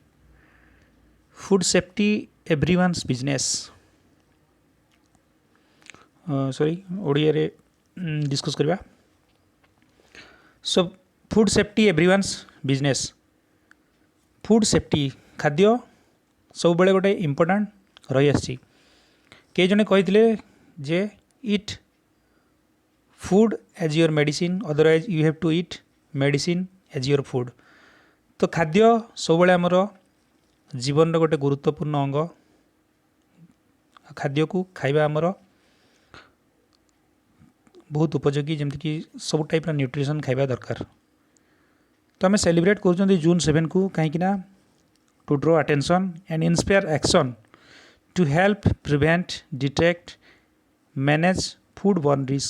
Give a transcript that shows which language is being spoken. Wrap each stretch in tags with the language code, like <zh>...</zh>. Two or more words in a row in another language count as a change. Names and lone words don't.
<en>Food safety everyone's business.</en> <or>Sorry, ଓଡ଼ିଆରେ discuss କରିବା.</or> <en>So food safety everyone's business. Food safety</en> <or>ଖାଦ୍ୟ ସବୁବେଳେ ଗୋଟେ ଇମ୍ପୋର୍ଟାଣ୍ଟ ରହିଆସିଛି. କେହି ଜଣେ କହିଥିଲେ ଯେ</or> <en>ଇଟ୍ food as your medicine, otherwise you have to eat medicine as your food.</en> <or>तो ଖାଦ୍ୟ ସବୁବେଳେ ଆମର ଜୀବନର ଗୋଟେ ଗୁରୁତ୍ୱପୂର୍ଣ୍ଣ ଅଙ୍ଗ. ଖାଦ୍ୟକୁ ଖାଇବା ଆମର ବହୁତ ଉପଯୋଗୀ, ଯେମିତିକି ସବୁ ଟାଇପ୍ର ନ୍ୟୁଟ୍ରିସନ୍ ଖାଇବା ଦରକାର. ତ ଆମେ ସେଲିବ୍ରେଟ୍ କରୁଛନ୍ତି ଜୁନ୍ 7କୁ କାହିଁକି ନା</or> <en>to draw attention and inspire action to help prevent detect manage food borne risk.</en>